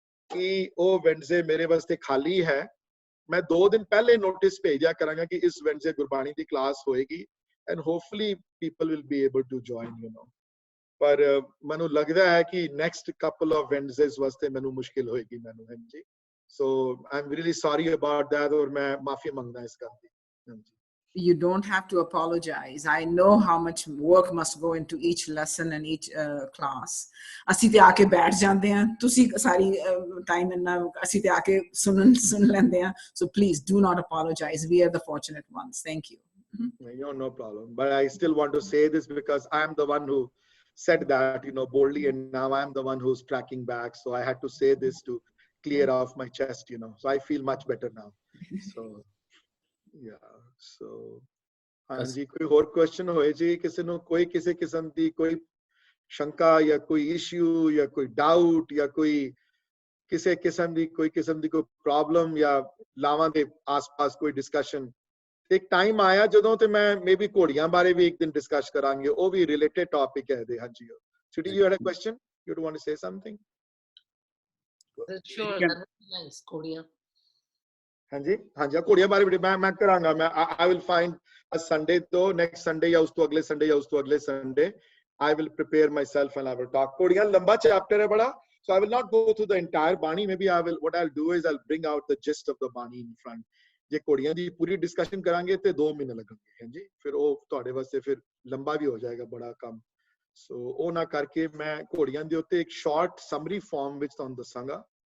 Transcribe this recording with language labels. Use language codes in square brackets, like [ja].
[pa] ਕਿ ਉਹ ਵੈਡਨਸਡੇ ਮੇਰੇ ਵਾਸਤੇ ਖਾਲੀ ਹੈ ਮੈਂ 2 ਦਿਨ ਪਹਿਲੇ ਨੋਟਿਸ ਭੇਜਿਆ ਕਰਾਂਗਾ ਕਿ ਇਸ ਵੈਡਨਸਡੇ ਗੁਰਬਾਣੀ ਦੀ ਕਲਾਸ ਹੋਏਗੀ [en] and hopefully people will be able to join you now [pa] ਪਰ ਮੈਨੂੰ ਲੱਗਦਾ ਹੈ ਕਿ ਨੈਕਸਟ ਕਪਲ ਆਫ ਵੈਡਨਸਡੇਜ਼ ਵਾਸਤੇ ਮੈਨੂੰ ਮੁਸ਼ਕਿਲ ਹੋਏਗੀ ਮੈਨੂੰ ਹਾਂਜੀ [en] so I am really sorry about that [pa] ਔਰ ਮੈਂ ਮਾਫੀ ਮੰਗਦਾ ਇਸ ਗੱਲ ਦੀ ਹਾਂਜੀ [en] You don't have to apologize. I know how much work must go into each lesson and each class. [pa] ਅਸੀਂ ਤੇ ਆ ਕੇ ਬੈਠ ਜਾਂਦੇ ਹਾਂ ਤੁਸੀਂ ਸਾਰੀ ਟਾਈਮ ਇੰਨਾ ਅਸੀਂ ਤੇ ਆ ਕੇ ਸੁਣ ਲੈਂਦੇ ਹਾਂ [en] so please do not apologize we are the fortunate ones thank you no problem but I still want to say this because I am the one who said that you know boldly and now I am the one who's tracking back so I had to say this to clear off my chest you know so I feel much better now so [pa] yeah so ਹਾਂਜੀ ਕੋਈ ਹੋਰ question ਹੋਏ ਜੀ ਕਿਸੇ ਨੂੰ ਕੋਈ ਕਿਸੇ ਕਿਸਮ ਦੀ ਕੋਈ ਸ਼ੰਕਾ ਜਾਂ ਕੋਈ ਇਸ਼ੂ ਜਾਂ ਕੋਈ ਡਾਊਟ ਜਾਂ ਕੋਈ ਕਿਸੇ ਕਿਸਮ ਦੀ ਕੋਈ ਪ੍ਰੋਬਲਮ ਜਾਂ ਲਾਵਾਂ ਦੇ ਆਸ-ਪਾਸ ਕੋਈ ਡਿਸਕਸ਼ਨ ਇੱਕ ਟਾਈਮ ਆਇਆ ਜਦੋਂ ਤੇ ਮੈਂ ਮੇਬੀ ਘੋੜੀਆਂ ਬਾਰੇ ਵੀ ਇੱਕ ਦਿਨ ਡਿਸਕਸ ਕਰਾਂਗੇ ਉਹ ਵੀ ਰਿਲੇਟਡ ਟੌਪਿਕ ਹੈ ਦੇ ਹਾਂਜੀ [en] Shruti you had a question you want to say something sure that is nice ਘੋੜੀਆਂ [pa] ਹਾਂਜੀ ਘੋੜੀਆਂ ਬਾਰੇ ਵੀ ਮੈਂ ਕਰਾਂਗਾ ਮੈਂ [en] I will find a Sunday [pa] ਤੋਂ next Sunday ਜਾਂ ਉਸ ਤੋਂ ਅਗਲੇ Sunday ਜਾਂ ਉਸ ਤੋਂ ਅਗਲੇ Sunday [en] I will prepare myself and I will talk [pa] ਘੋੜੀਆਂ ਲੰਬਾ ਚੈਪਟਰ ਹੈ ਬੜਾ [en] so I will not go through the entire Bani maybe what I'll do is I'll bring out the gist of the Bani in front [pa] ਜੇ ਘੋੜੀਆਂ ਦੀ ਪੂਰੀ discussion ਕਰਾਂਗੇ ਤੇ 2 ਮਹੀਨੇ ਲੱਗਣਗੇ ਹਾਂਜੀ ਫਿਰ ਉਹ ਤੁਹਾਡੇ ਵਾਸਤੇ ਫਿਰ ਲੰਬਾ ਵੀ ਹੋ ਜਾਏਗਾ ਬੜਾ ਕੰਮ ਸੋ ਉਹ ਨਾ ਕਰਕੇ ਮੈਂ ਘੋੜੀਆਂ ਦੇ ਉੱਤੇ ਇੱਕ ਸ਼ਾਰਟ ਸਮਰੀ ਫਾਰਮ ਵਿੱਚ ਤੁਹਾਨੂੰ ਦੱਸਾਂਗਾ